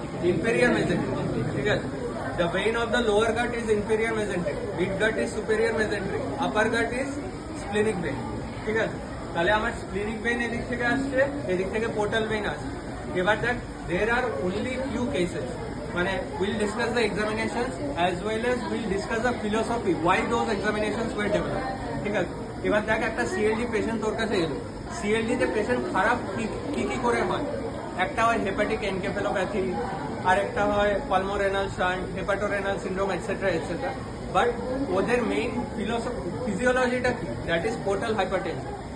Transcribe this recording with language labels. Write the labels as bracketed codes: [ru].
[en] inferior mesenteric, [bn] ঠিক আছে? [en] The vein of the lower gut is inferior mesenteric, mid gut is superior mesenteric, upper gut is splenic vein, ঠিক আছে? [bn] তাহলে আমার splenic vein এদিক থেকে আসছে, এদিক থেকে পোর্টাল ভেইন আসছে। এবার দেখ [en] there are only few cases, [bn] মানে [en] we'll discuss the examinations as well as we'll discuss the philosophy why those examinations were developed, [bn] ঠিক আছে? এবার দেখ একটা CLD পেশেন্ট তোর কাছে এলো, CLD তে পেশেন্ট খারাপ কি করে হয়? একটা হয় হেপাটিক এনকেফেলোপ্যাথি, আর একটা হয় পালমোরেনাল shunt, hepatorenal syndrome etcetera etcetera. But ওদের মেইন ফিজিওলজিটা কি? [en] That is portal hypertension.